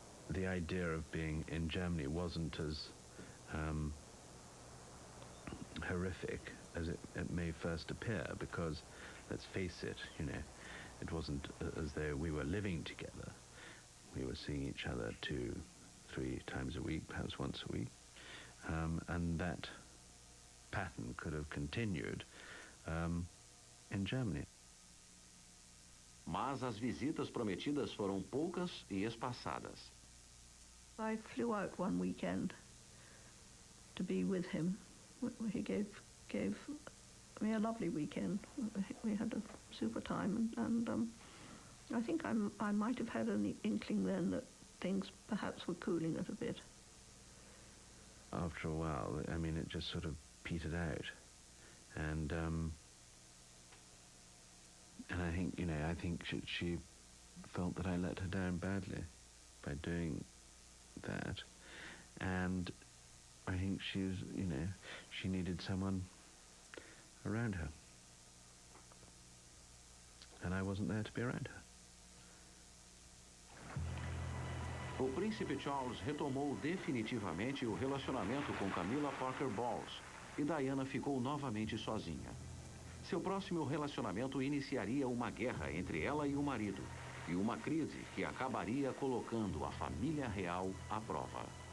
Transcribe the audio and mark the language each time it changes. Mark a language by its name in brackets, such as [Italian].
[English] The idea of being in Germany wasn't as horrific as it may first appear, because, let's face it, it wasn't as though we were living together. We were seeing each other 2-3 times a week, perhaps once a week, and that pattern could have continued in Germany. [Portuguese] Mas as visitas prometidas foram poucas e espaçadas. [English] I flew out one weekend to be with him. He gave me a lovely weekend. We had a super time, and I think I might have had an inkling then that things perhaps were cooling it a bit. After a while, it just sort of petered out, and I think she felt that I let her down badly by doing that, and I think she needed someone around her, and I wasn't there to be around her. [Portuguese] O príncipe Charles retomou definitivamente o relacionamento com Camilla Parker Bowles e Diana ficou novamente sozinha. Seu próximo relacionamento iniciaria uma guerra entre ela e o marido e uma crise que acabaria colocando a família real à prova.